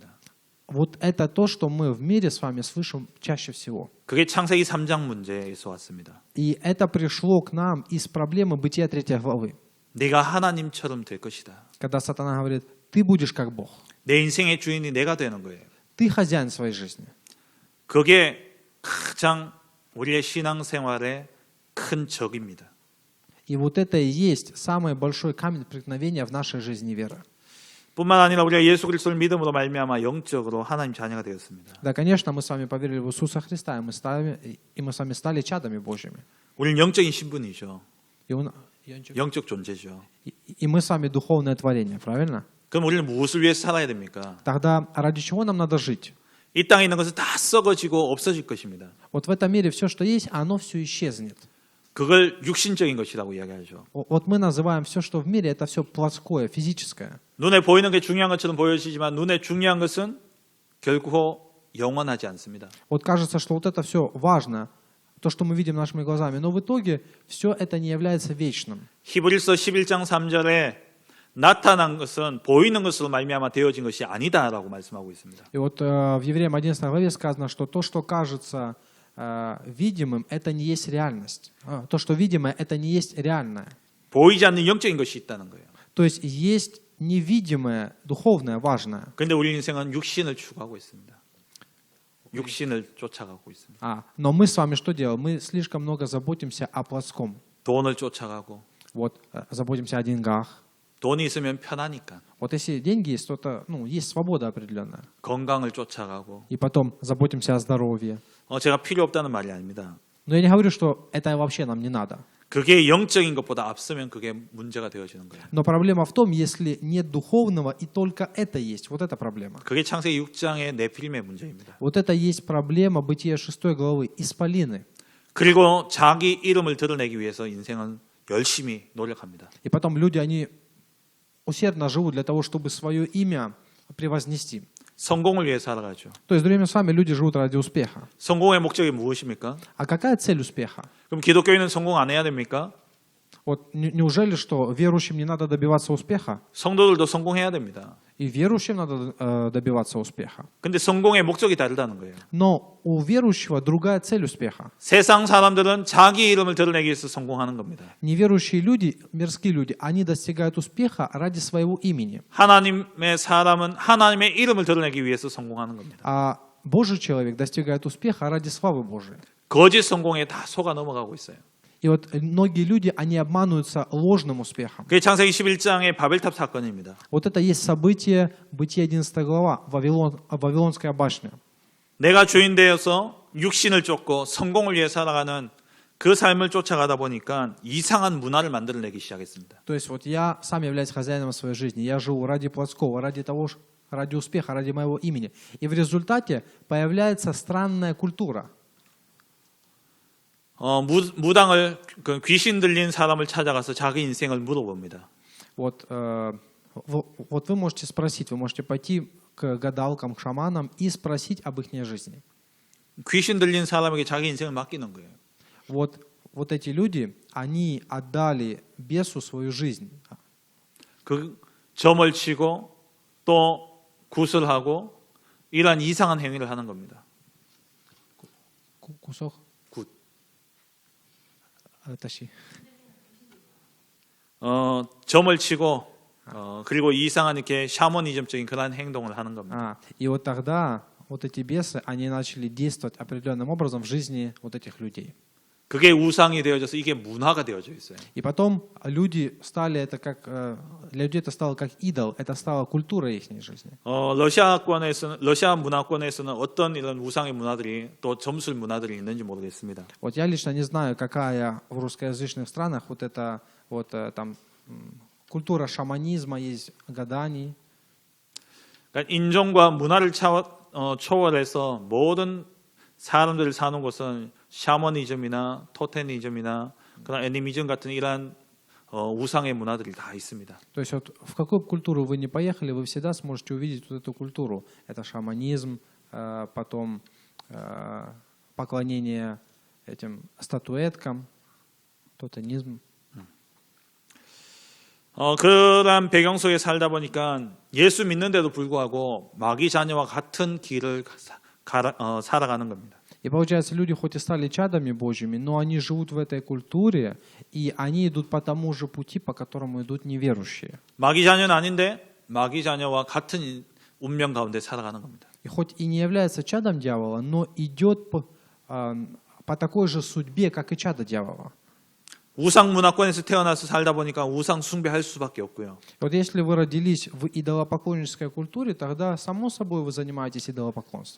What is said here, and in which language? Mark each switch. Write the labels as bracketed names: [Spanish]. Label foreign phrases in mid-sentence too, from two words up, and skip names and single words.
[Russian] Вот это то, что мы в мире с вами слышим чаще всего. [Korean] 그게 창세기 3장 문제에서 왔습니다. [Russian] И это пришло к нам из проблемы Бытия 3 главы. [Korean] 내가 하나님처럼 될 것이다. [Russian] Когда сатана говорит, ты будешь как Бог. [Korean] 내 인생의 주인이 내가 되는 거예요. [Russian] Ты хозяин своей жизни. [Korean] 그게 가장 우리의 신앙생활의 큰 적입니다. [Russian] И вот это и есть самый большой камень преткновения в нашей жизни веры. [Korean] 뿐만 아니라 우리가 예수 그리스도를 믿음으로 말미암아 영적으로 하나님 자녀가 되었습니다. [Russian] Да, конечно, мы с вами поверили в Иисуса Христа, и мы с вами стали чадами Божьими. [Korean] 우리는 영적인 신분이죠. [Russian] И [Korean] 영적 존재죠. [Russian] мы с вами духовное творение, правильно? [Korean] 그럼 우리는 무엇을 위해서 살아야 됩니까? [Russian] Тогда ради чего нам надо жить? [Korean] 이 땅에 있는 것은 다 썩어지고 없어질 것입니다. [Russian] Вот в этом мире все, что есть, оно все исчезнет. [Korean] 그걸 육신적인 것이라고 이야기하죠. [Russian] Вот мы называем все, что в мире, это все плотское, физическое. [Korean] 눈에 보이는 게 중요한 것처럼 보여지지만 눈에 중요한 것은 결코 영원하지 않습니다. [Russian] Вот кажется, что вот это все важно, то, что мы видим нашими глазами, но в итоге все это не является вечным. [Korean] 히브리서 11장 3절에 나타난 것은 보이는 것으로 말미암아 되어진 것이 아니다라고 말씀하고 있습니다. [Russian] И вот в Евреям 11 главе сказано, что то, что кажется видимым, это не есть реальность. То, что видимое, это не есть реальное. [Korean] 보이지 않는 영적인 것이 있다는 거예요. [Russian] То есть есть невидимое, духовное важное. [Korean] 근데 우리 인생은 육신을 추구하고 있습니다. 육신을 쫓아가고 있습니다. [Russian] Но мы с вами что делаем? Мы слишком много заботимся о плотском. [Korean] 돈을 쫓아가고 [Russian] Вот, заботимся о деньгах. [Korean] 돈이 있으면 편하니까 [Russian] Вот если деньги есть, то это, есть свобода определенная. [Korean] 건강을 쫓아가고 [Russian] И потом заботимся о здоровье. [Korean] 제가 필요 없다는 말이 아닙니다. [Russian] Но я не говорю, что это вообще нам не надо. [Korean] 그게 영적인 것보다 앞서면 그게 문제가 되어지는 거예요. [Russian] Но проблема в том, если нет духовного и только это есть. Вот это проблема. [Korean] 그게 창세기 6장의 네필림의 문제입니다. [Russian] Вот это есть проблема Бытия 6 главы. Исполины. [Korean] 그리고 자기 이름을 드러내기 위해서 인생은 열심히 노력합니다. [Russian] И потом люди, они усердно живут для того, чтобы свое имя превознести. [Korean] 성공을 위해 살아가죠. [Russian] То есть, другими словами, люди живут ради успеха. [Korean] 성공의 목적이 무엇입니까? [Russian] А какая цель успеха? [Korean] 그럼 기독교인은 성공 안 해야 됩니까? [Russian] Вот неужели, что верующим не надо добиваться успеха? [Korean] 성도들도 성공해야 됩니다. [Russian] И верующим надо добиваться успеха. [Korean] 근데 성공의 목적이 다르다는 거예요. [Russian] Но у верующего другая цель успеха. [Korean] 세상 사람들은 자기 이름을 드러내기 위해서 성공하는 겁니다. [Russian] Неверующие люди, мирские люди, они достигают успеха ради своего имени. [Korean] 하나님의 사람은 하나님의 이름을 드러내기 위해서 성공하는 겁니다. [Russian] А Божий человек достигает успеха ради славы Божией. [Korean] 거짓 성공에 다 속아 넘어가고 있어요. [Russian] И вот многие люди, они обманываются ложным успехом. [Korean] 그게 창세기 11장의 바벨탑 사건입니다. [Russian] Вот это есть событие, Бытие 11 глава, Вавилонская башня. [Korean] 내가 주인 되어서 육신을 쫓고 성공을 위해 살아가는 그 삶을 쫓아가다 보니까 이상한 문화를 만들어내기 시작했습니다. [Russian] То есть вот я сам являюсь хозяином своей жизни. Я живу ради плотского, ради того, ради успеха, ради моего имени. И в результате появляется странная культура. [Korean] 무당을 귀신 들린 사람을 찾아가서 자기 인생을 물어봅니다. [Russian] Вот вы можете спросить, вы можете пойти к гадалкам, к шаманам и спросить об их жизни. [Korean] 귀신 들린 사람에게 자기 인생을 맡기는 거예요. [Russian] Вот эти люди, они отдали бесу свою жизнь. [Korean] 그 점을 치고 또 구슬하고 이러한 이상한 행위를 하는 겁니다. [Russian] Кусок? [Korean] 굿. [Russian] Тащи. [Korean] 점을 치고 그리고 이상한 이렇게 샤머니즘적인 그런 행동을 하는 겁니다. [Russian] И вот тогда вот эти бесы, они начали действовать определенным образом в жизни вот этих людей. [Korean] 그게 우상이 되어져서 이게 문화가 되어져 있어요. [Russian] И потом люди стали это как, для людей это стало как идол, это стало культурой их жизни. [Korean] 러시아 문화권에서는 어떤 이런 우상의 문화들이 또 점술 문화들이 있는지 모르겠습니다. [Russian] Вот я лично не знаю, какая в русскоязычных странах вот это вот там культура шаманизма есть, гаданий. [Korean] 그러니까 인종과 문화를 초월해서 모든 사람들을 사는 곳은 샤머니즘이나 토테니즘이나 그런 애니미즘 같은 이러한 우상의 문화들이 다 있습니다. [Russian] То есть вот в какую культуру вы не поехали, вы всегда сможете увидеть вот эту культуру. Это шаманизм, потом поклонение этим статуэткам, тотемизм. [Korean] 그런 배경 속에 살다 보니까 예수 믿는데도 불구하고 마귀 자녀와 같은 길을 살아가는 겁니다. [Russian] И получается, люди хоть и стали чадами Божьими, но они живут в этой культуре, и они идут по тому же пути, по которому идут неверующие. [Korean] 마귀 자녀는 아닌데 마귀 자녀와 같은 운명 가운데 살아가는 겁니다. [Russian] И хоть и не является чадом дьявола, но идет по такой же судьбе, как и чадо дьявола. [Korean] 우상 문화권에서 태어나서 살다 보니까 우상 숭배할 수밖에 없고요. [Russian] Вот если вы родились в идолопоклоннической культуре, тогда само собой вы занимаетесь идолопоклонством.